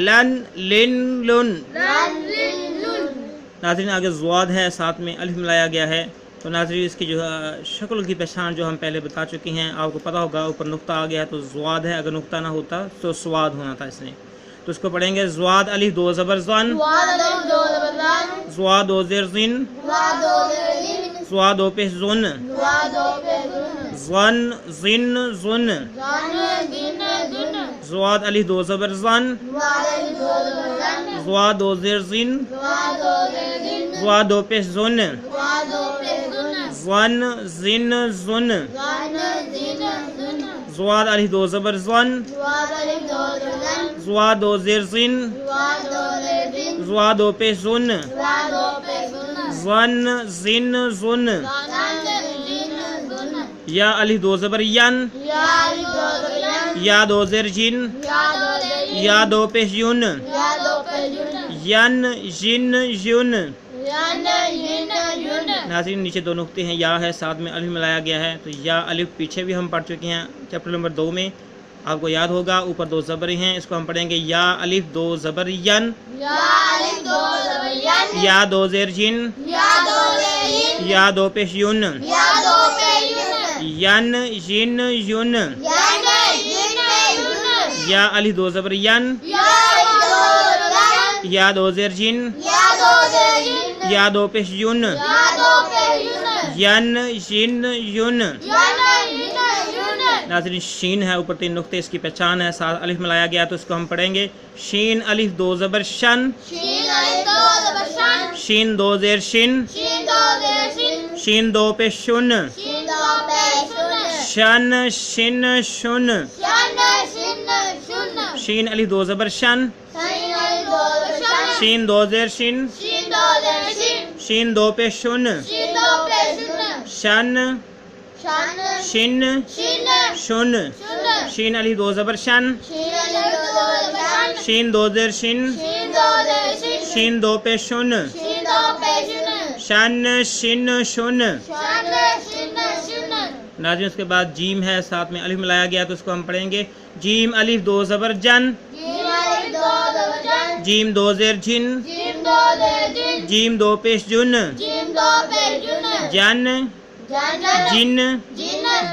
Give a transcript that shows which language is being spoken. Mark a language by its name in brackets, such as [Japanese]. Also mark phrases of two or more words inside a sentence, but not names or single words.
[Urdu] لن لن لن۔ لن لن لن۔ ناظرین آگے زواد ہے، ساتھ میں الف ملایا گیا ہے، تو ناظرین اس کی جو شکل کی پہچان جو ہم پہلے بتا چکے ہیں، آپ کو پتہ ہوگا اوپر نقطہ آ گیا ہے تو زواد ہے، اگر نقطہ نہ ہوتا تو سواد ہونا تھا اس نے، تو اس کو پڑھیں گے زواد الف دو زبر زن، زواد الف دو زبر زن، زواد دو زیر زن، زواد دو زیر زن، زواد دو پیش زن، زواد دو پیش زن، زن زن زن، زن زن زن، زواد الف دو زبر زن، زواد الف دو زبر زن، زواد دو زیر زن، زواد دو زیر زن، زواد دو پیش زن، زواد دو پیش زن، زن زن زن، زن زن زن، زواد الف دو زبر زن، زواد الف دو زبر زن، زواد دو زیر زن، زواد دو زیر زن، زواد دو پیش زن، زواد دو پیش زن، زن زن زن، زن زن زن، یا الف دو زبر ین، یا الف دو زبر ین، یا دو زیر جن، یا دو زیر جن، یا دو پیش یون، یا دو پیش جن، ین جن یون۔ ین ین یون۔ ناظرین نیچے دو نقطے ہیں، یا ہے ساتھ میں الف ملایا گیا ہے، تو یا الف پیچھے بھی ہم پڑھ چکے ہیں چیپٹر نمبر 2 میں، آپ کو یاد ہوگا اوپر دو زبریں ہیں، اس کو ہم پڑھیں گے یا الف دو زبر ین، یا الف دو زبر ین، یا دو زیر جن، یا دو زیر جن، یا دو پیش یون، یا دو پیش یون، ین جن یون، ین ین یون، یا الف دو زبر ین، یا الف دو زبر ین، یا دو زیر جن، یا دو زیر جن، یا دو پیش یون، یا دو پیش یون، ین جن یون۔ ین ین یون۔ ناظرین شین ہے، اوپر 3 نقطے، اس کی پہچان ہے، ساتھ الف ملایا گیا تو اس کو ہم پڑھیں گے شین الف دو زبر شن، شین الف دو زبر شن، شین دو زیر شن، شین دو زیر شن، شین دو پیش شن، شین دو پیش شن شن، شن شن، شن شن شن، شین الف دو زبر شن، شین الف دو زبر شن، شین دو زیر شن، شین دو زیر شن، شین دو پیش شن، شین دو پیش شن، شن شن شن شن شن، شن، شین الف دو زبر شن، شین الف دو زبر شن، شین دو زیر شن، شین دو زیر شن، شین دو پیش شن، شین دو پیش شن، شن شن شن۔ شن شن شن۔ ناظرین اس کے بعد جیم ہے، ساتھ میں الف ملایا گیا تو اس کو ہم پڑھیں گے جیم الف دو زبر جن، جیم الف دو زبر جن، جیم دو زیر جن، جیم دو زیر جن، جیم دو پیش جن، جیم دو پیش جن، جن جن جن جن